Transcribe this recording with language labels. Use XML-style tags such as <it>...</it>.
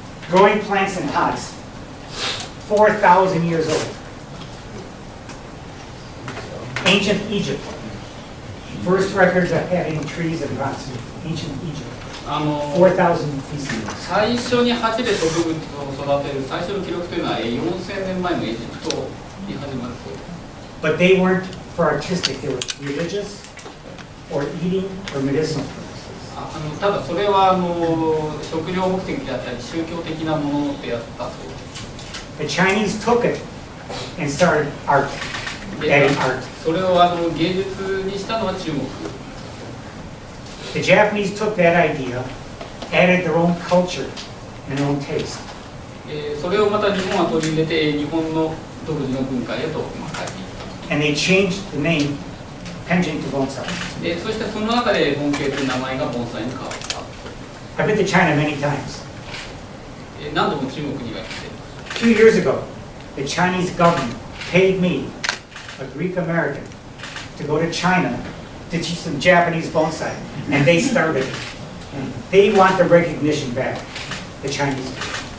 <en>Growing plants in pots, 4,000 years old. Ancient Egypt. First records of having trees and pots. Ancient Egypt. 4,000 BC.</en> <ja>最初に鉢で植物を育てる最初の記録というのは4000年前のエジプトに始まるそうです。</ja> <en>But they weren't for artistic, they were religious or eating or medicinal purposes.</en> <ja>ただそれは食料目的であったり宗教的なものでやったそうです。</ja> <en>The Chinese took it and started art, adding art.</en> <ja>それを芸術にしたのは中国。</ja> <en>The Japanese took that idea, added their own culture and their own taste.</en> <ja>それをまた日本は取り入れて日本の独自の文化へと変えていった。</ja> <en>And they changed the name pension to bonsai.</en> <ja>そしてその中で盆景という名前が盆栽に変わった。</ja> <en>I've been to China many times.</en> <ja>何度も中国には来て。</ja> <en>2 years ago, the Chinese government paid me, a Greek American, to go to China to teach them Japanese bonsai, and they started it. And they want the recognition back, the Chinese people.</en>